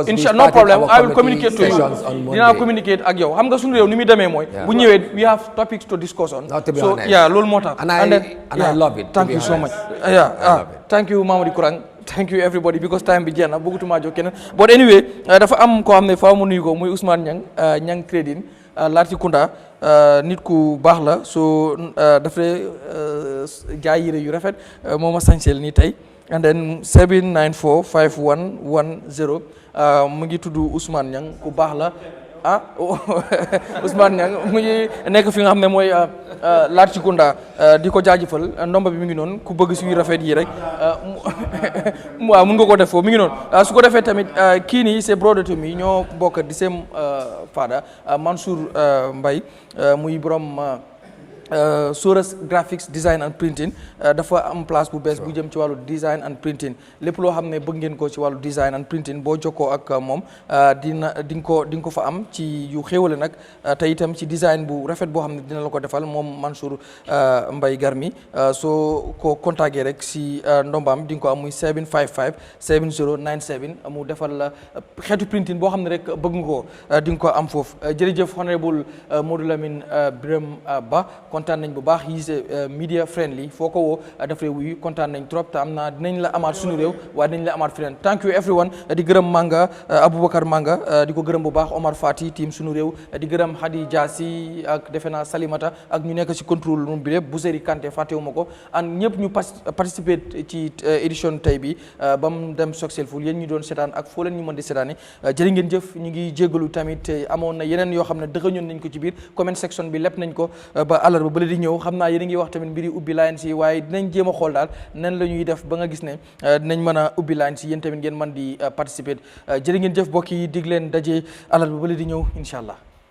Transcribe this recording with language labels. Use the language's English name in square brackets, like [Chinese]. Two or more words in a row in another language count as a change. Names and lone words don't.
[English] no problem. I will communicate to you. I communicate with you. We have topics to discuss on. Not to be honest. Yeah, lol mota. And I love it. Thank you so much. Thank you, Mamadou Kurang. Thank you everybody because time began. But anyway, [Wolof] dafa am ko xamne faaw mu nuyu ko muy Ousmane Niang Crédit Latrikunda nit ku baax la so dafay jaay yére yu rafet moo ma sañseel nii tey [English] and then [Wolof] 794 5110 mu ngi tudd Ousmane Niang ku baax la Ousmane Niang mu ngi nekk fi nga xam ne mooy Latrikunda di ko jaajëfal ndomba bi mi ngi noonu ku bëgg si yu rafet yi rek waaw mun nga ko def foofu mi ngi noonu su ko defee tamit kii nii c'est [English] brother to me [Wolof] ñoo bokk di [English] same father [Wolof] Mansour Mbaye muy borom Source Graphics [English] Design and Printing [Wolof] dafa am place bu bees bu jëm ci wàllu [English] design and printing [Wolof] lépp loo xam ne bëgg ngeen ko ci wàllu design and printing boo jokkoo ak moom di nga ko fa am ci yu xéwale nag te itam ci design bu rafet boo xam ne dina la ko defal moom Mansour Mbaye Garmi soo ko contacté rek si ndombaam di nga ko am muy 755 7097 mu defal la xeetu printing boo xam ne rek bëgg nga ko di nga ko am foofu jërëjëf honorable Modou Lamine Biram Ba kontaan nañ bu baax yi media friendly foo ko woo dafay wuyu kontaan nañ trop te am naa dinañ la amaat suñu réew waaye dinañ la amaat feneen [English] thank you everyone [Wolof] di gërëm Manga Aboubacar Manga di ko gërëm bu baax Omar Fati team suñu réew di gërëm Hadi Diassi ak defe naa Salimata ak ñu nekk ci contrôle room bi lépp Bousséri Kanté fàttewuma ko an ñëpp ñu participer ci édition tey bi ba mu dem successful yéen ñu doon seetaan ak foo leen ñu mën di seetaani jërë ngeen jëf ñu ngi jégalu tamit amoon na yeneen yoo xam ne dëxëñoon nañ ko ci biir comment section bi lépp nañ ko ba ba bële di ñëw xam naa yéen a ngi wax tamit mbiri ubbi line si waaye dinañ jéem a xool daal nen la ñuy def ba nga gis ne dinañ mën a ubbi line si yéen tamit ngeen mën di participer jërë ngeen jëf bokk yi dig leen daje àllarba ba bële di ñëw [Arabic] incha allah